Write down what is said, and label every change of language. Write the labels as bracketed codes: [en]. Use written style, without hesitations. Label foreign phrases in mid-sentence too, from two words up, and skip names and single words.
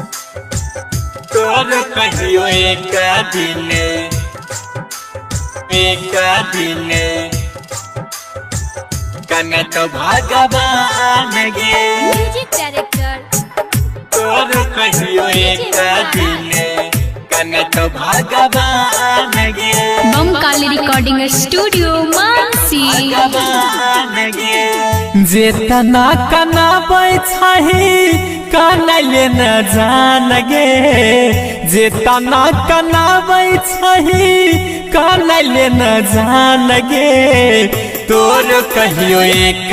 [mai] तोर कहियो एक दिन कने तो भगवान गे [en] music director [mai] तोर कहियो एक दिन कने तो भगवान गे [en] बम काली recording studio मानसी [mai] जेतना कनाबै छही कनैले न जान गे जेतना कनाबै छही कनैले न जान गे तोर कहियो एक